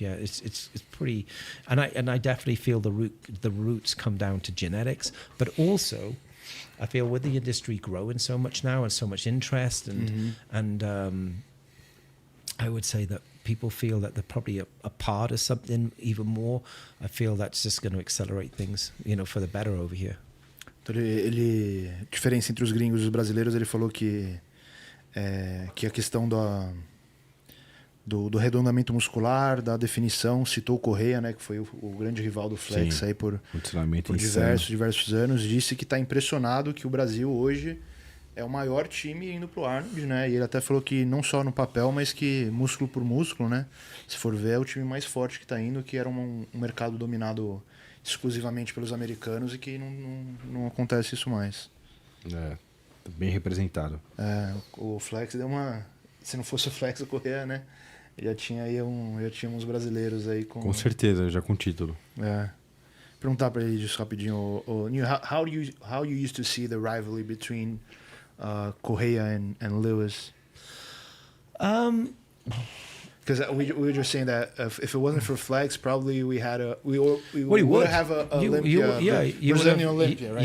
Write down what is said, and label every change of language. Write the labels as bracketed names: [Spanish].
[English] Yeah, it's pretty, and I definitely feel the roots come down to genetics, but also I feel with the industry growing so much now and so much interest and I would say that people feel that they're probably a part of something even more. I feel that's just going to accelerate things, you know, for the better over here. [Portuguese] Então diferença entre os gringos e os brasileiros, ele falou que a questão do arredondamento muscular, da definição, citou o Correia, né, que foi o grande rival do Flex. Sim, aí por diversos anos, disse que está impressionado que o Brasil hoje é o maior time indo pro Arnold, né? E ele até falou que não só no papel, mas que músculo por músculo, né? Se for ver, é o time mais forte que tá indo, que era um mercado dominado exclusivamente pelos americanos e que não acontece isso mais. Bem representado. O Flex deu uma... Se não fosse o Flex, o Correia, né? Já tinha uns brasileiros aí com... Com certeza, já com título. Perguntar para ele disso rapidinho. [English] How you used to see the rivalry between Correia and Lewis? Because we were just saying that if it wasn't for Flex, probably we would have a Brazilian Olympia, right?